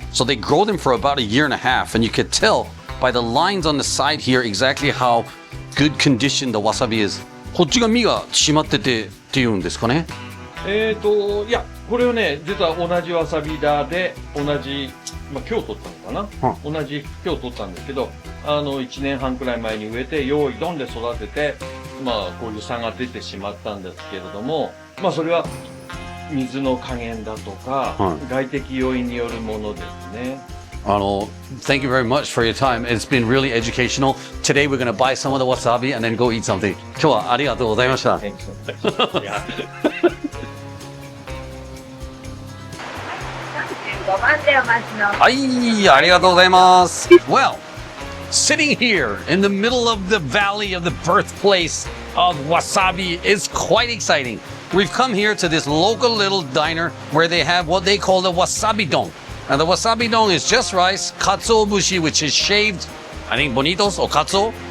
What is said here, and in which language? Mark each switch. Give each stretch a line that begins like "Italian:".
English: So they grow them for about a year and a half, and you could tell by the lines on the side here exactly how good condition the wasabi is.
Japanese: こっちが実が締まっててっていうんですかね。いやこれをね実は同じわさび田で同じ、今日取ったのかな、同じ今日取ったんですけど1年半くらい前に植えて用意どんで育ててこういう差が出てしまったんですけれどもそれは水の加減だとか、外的要因によるものですね。
English: Thank you very much for your time. It's been really educational. Today we're going to buy some of the wasabi and then go eat something.
Japanese: 今日はありがとうございました。はい、ありがとうございます。
English: Well, sitting here in the middle of the valley of the birthplace of wasabi is quite exciting. We've come here to this local little diner where they have what they call the wasabi don. Now the wasabi don is just rice, katsuobushi, which is shaved, I think bonitos or katsuo.